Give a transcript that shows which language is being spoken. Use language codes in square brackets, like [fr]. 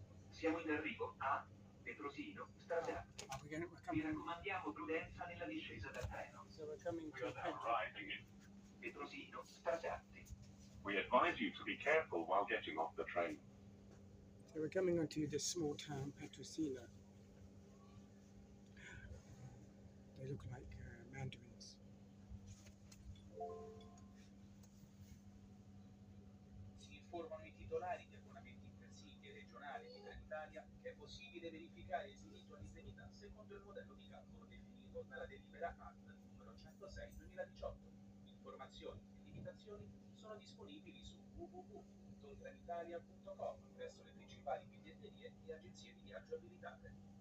[it] Siamo in arrivo a Petrosino, Strasatti. Vi raccomandiamo prudenza nella discesa dal treno. [en] So we're coming We to are now arriving in Petrosino, Strasatti. We advise you to be careful while getting off the train. So we're coming onto this small town, Petrosino. They look like mandarins. [it] Si informano i titolari di abbonamenti intercity e regionali di Trenitalia che è possibile verificare il diritto all'indennità secondo il modello di calcolo definito dalla delibera ACT numero 106/2018. Informazioni e limitazioni sono disponibili su www.trenitalia.com presso le principali biglietterie e agenzie di viaggio abilitate.